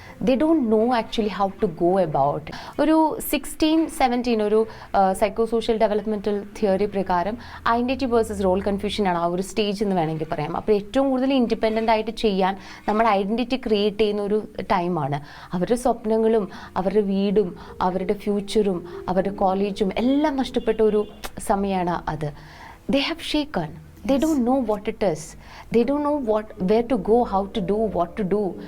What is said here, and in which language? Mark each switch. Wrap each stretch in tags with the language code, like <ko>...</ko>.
<en>They don't know actually how to go about.</en> <ml>ഒരു 16-17 ഒരു psycho social developmental theory പ്രകാരം identity versus role confusion ആണ് ആ ഒരു സ്റ്റേജ് എന്ന് വേണമെങ്കിൽ പറയാം. അപ്പോൾ ഏറ്റവും കൂടുതൽ ഇൻഡിപെൻഡൻ്റ് ആയിട്ട് ചെയ്യാൻ നമ്മുടെ ഐഡൻറ്റിറ്റി ക്രിയേറ്റ് ചെയ്യുന്ന ഒരു ടൈമാണ്. അവരുടെ സ്വപ്നങ്ങളും അവരുടെ വീടും അവരുടെ ഫ്യൂച്ചറും അവരുടെ കോളേജും എല്ലാം നഷ്ടപ്പെട്ട ഒരു സമയമാണ് അത്.</ml> <en>They have shaken. They don't know what it is. They don't know where to go, how to do, what to do.</en>